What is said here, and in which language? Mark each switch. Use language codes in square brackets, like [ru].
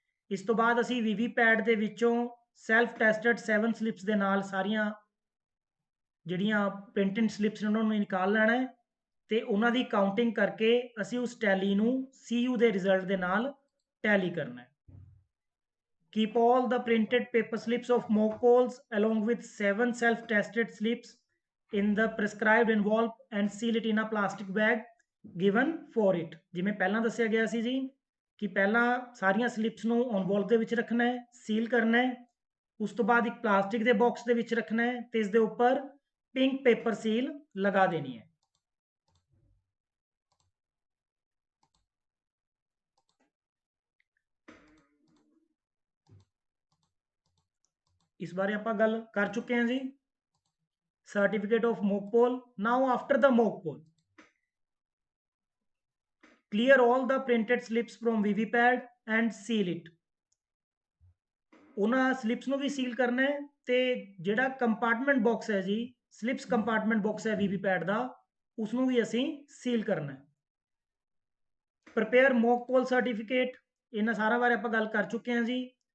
[pa] ਇਸ ਤੋਂ ਬਾਅਦ ਅਸੀਂ ਵੀਵੀਪੈਟ ਦੇ ਵਿੱਚੋਂ ਸੈਲਫ ਟੈਸਟਡ 7 ਸਲਿਪਸ ਦੇ ਨਾਲ ਸਾਰੀਆਂ ਜਿਹੜੀਆਂ ਪ੍ਰਿੰਟਡ ਸਲਿਪਸ ਨੇ ਉਹਨਾਂ ਨੂੰ ਨਿਕਾਲ ਲੈਣਾ ਹੈ, ਤੇ ਉਹਨਾਂ ਦੀ ਕਾਊਂਟਿੰਗ ਕਰਕੇ ਅਸੀਂ ਉਸ ਟੈਲੀ ਨੂੰ CU ਦੇ ਰਿਜ਼ਲਟ ਦੇ ਨਾਲ ਟੈਲੀ ਕਰਨਾ ਹੈ। [en] Keep all the printed paper slips of mock polls along with 7 self-tested slips in the prescribed envelope and seal it in a plastic bag given for it। [pa] ਜਿਵੇਂ ਪਹਿਲਾਂ ਦੱਸਿਆ ਗਿਆ ਸੀ ਜੀ ਕਿ ਪਹਿਲਾਂ ਸਾਰੀਆਂ ਸਲਿਪਸ ਨੂੰ ਐਨਵਲਪ ਦੇ ਵਿੱਚ ਰੱਖਣਾ ਹੈ, ਸੀਲ ਕਰਨਾ ਹੈ, ਉਸ ਤੋਂ ਬਾਅਦ ਇੱਕ ਪਲਾਸਟਿਕ ਦੇ ਬਾਕਸ ਦੇ ਵਿੱਚ ਰੱਖਣਾ ਹੈ ਤੇ ਇਸ ਦੇ ਉੱਪਰ ਪਿੰਕ ਪੇਪਰ ਸੀਲ ਲਗਾ ਦੇਣੀ ਹੈ। ਇਸ ਬਾਰੇ ਆਪਾਂ ਗੱਲ ਕਰ ਚੁੱਕੇ ਹਾਂ ਜੀ। Certificate of mock pole. [en] Now after the mock poll, clear all the printed slips from VVPAT and seal it। [pa] ਉਹਨਾਂ ਸਲਿਪਸ ਨੂੰ ਵੀ ਸੀਲ ਕਰਨਾ ਹੈ ਤੇ ਜਿਹੜਾ ਕੰਪਾਰਟਮੈਂਟ ਬਾਕਸ ਹੈ ਜੀ, ਸਲਿਪਸ ਕੰਪਾਰਟਮੈਂਟ ਬਾਕਸ ਹੈ VVPAT ਦਾ, ਉਸ ਨੂੰ ਵੀ ਅਸੀਂ ਸੀਲ ਕਰਨਾ ਹੈ। [en] prepare mock poll certificate, [pa] ਇਹਨਾਂ ਸਾਰਾ ਬਾਰੇ ਆਪਾਂ ਗੱਲ ਕਰ ਚੁੱਕੇ ਹਾਂ ਜੀ।